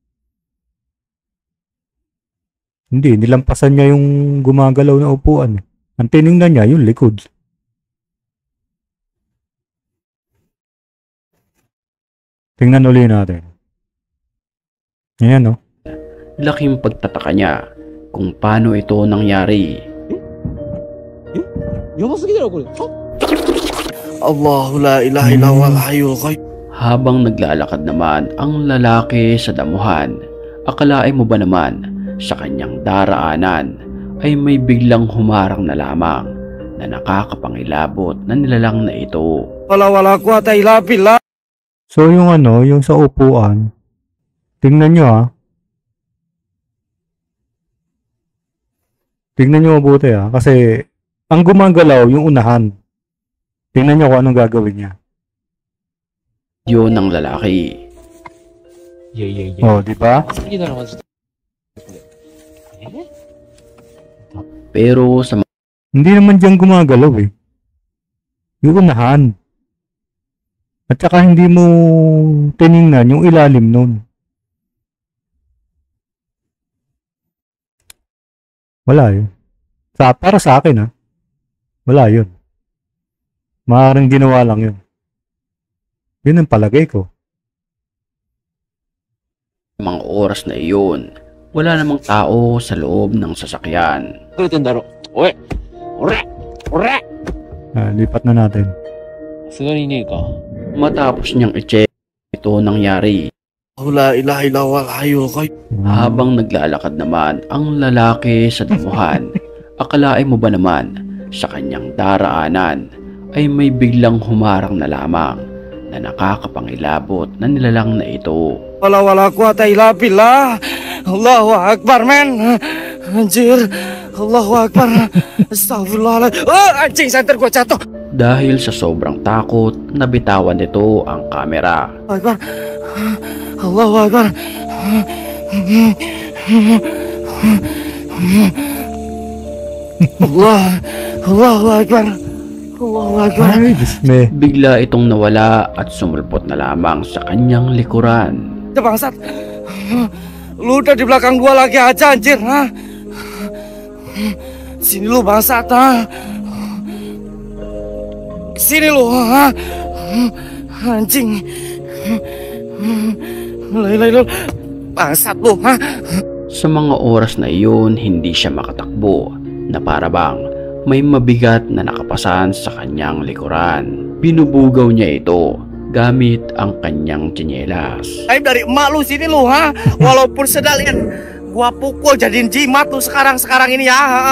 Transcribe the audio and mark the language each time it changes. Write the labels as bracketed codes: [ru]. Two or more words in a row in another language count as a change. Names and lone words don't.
[tl] Hindi, nilampasan niya yung gumagalaw na upuan. Ang tiningnan niya, yung likod. Tingnan ulit natin. Ayan, no? Laking pagtataka niya kung paano ito nangyari. [ja] やばすぎだろこれ。は？ [ar] الله لا إله إلا هو الحي القيوم. [tl] Habang naglalakad naman ang lalaki sa damuhan, akalain mo ba naman sa kanyang daraanan ay may biglang humarang na lamang na nakakapangilabot na nilalang na ito. [ar] ولا ولا قوة إلا بالله. [tl] So, yung ano, yung sa upuan, tingnan nyo ah. Tingnan nyo mabuti ah. Kasi, ang gumagalaw, yung unahan. Tingnan nyo kung anong gagawin niya. Yun ng lalaki. [ja] いやいやいや。 [tl] Oh, di ba? [ja] やばすぎだろマジで。これ。 [tl] Pero sa Hindi naman dyan gumagalaw eh. Yung unahan. At saka hindi mo tiningnan yung ilalim nun. Wala yun. Para sa akin ah. Wala yun. Maaaring ginawa lang yun. Yun ang palagay ko. mga oras na iyon, wala namang tao sa loob ng sasakyan. [ja] くれてんだろ。おい、おら、おら。 [tl] Lipat na natin. [ja] さすがにねえか。 [tl] Matapos niyang i-check ito nangyari, [ar] لا إله إلا الله الحي القيوم. [tl] Habang naglalakad naman ang lalaki sa damuhan, akalain mo ba naman sa kanyang daraanan ay may biglang humarang na lamang na nakakapangilabot na nilalang na ito. [ar] ولا قوة إلا بالله. الله أكبر, men. Anjir. الله أكبر. Astagfirullahaladzim. [id] Oh, anjing, center gua jatuh. [tl] Dahil sa sobrang takot, nabitawan nito ang kamera. [ar] أكبر. الله أكبر. الله أكبر. الله أكبر. [tl] Ay, disme. Bigla itong nawala at sumulpot na lamang sa kanyang likuran. [id] Bangsat. Lu udah di belakang gua lagi aja, anjir, ha? Sini lu, bangsat, ha? Sini lu, ha? Anjing. Lay, bangsat lu, ha? [tl] Sa mga oras na iyon, hindi siya makatakbo na para bang may mabigat na nakapasan sa kanyang likuran. Binubugaw niya ito gamit ang kanyang tsinelas. [id] Aib dari emak lu, sini lu, ha? Walaupun sedalian gua pukul jadiin jimat lu sekarang ini, ya.